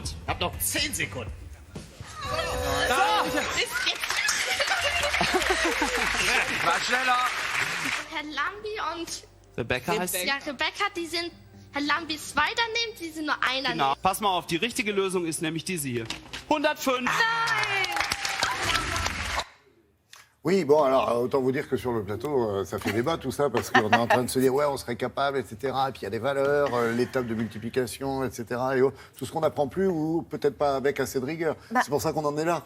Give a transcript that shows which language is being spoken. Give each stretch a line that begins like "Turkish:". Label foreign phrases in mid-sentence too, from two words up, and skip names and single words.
German: Ihr habt noch 10 Sekunden. Ich war schneller. Herr Lambi und Rebecca heißt sie? ja, Rebecca, die sind. Herr Lambi ist 2 daneben, die sind nur einer Genau. daneben. Pass mal auf, die richtige Lösung ist nämlich diese hier. 105.
French: Oui, bon, alors, autant vous dire que sur le plateau, ça fait débat tout ça, parce qu'on est en train de se dire, ouais, on serait capable, etc. Et puis il y a des valeurs, l'étape de multiplication, etc. Et tout ce qu'on n'apprend plus, ou peut-être pas avec assez de rigueur. C'est pour ça qu'on en est là.